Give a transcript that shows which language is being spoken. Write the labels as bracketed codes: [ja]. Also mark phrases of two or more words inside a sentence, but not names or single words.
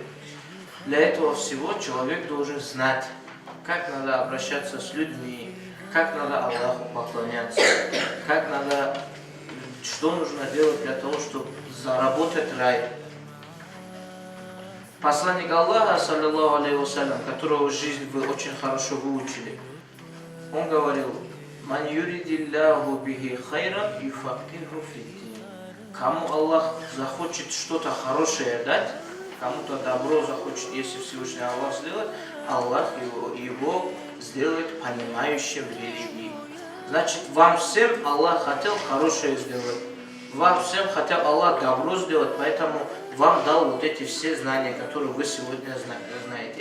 [ru] Для этого всего человек должен знать, как надо обращаться с людьми, как надо Аллаху поклоняться, как надо, что нужно делать для того, чтобы заработать рай. Посланник Аллаха, [ar] صلى الله عليه وسلم, [ru] которого жизнь вы очень хорошо выучили, он говорил: [ar] «من يرد الله به خيرا يفقهه في الدين». [ru] Кому Аллах захочет что-то хорошее дать, кому-то добро захочет, если Всевышний Аллах сделает, Аллах его сделает понимающим в религии. Значит, вам всем Аллах хотел хорошее сделать. Вам всем хотел Аллах добро сделать, поэтому вам дал вот эти все знания, которые вы сегодня знаете.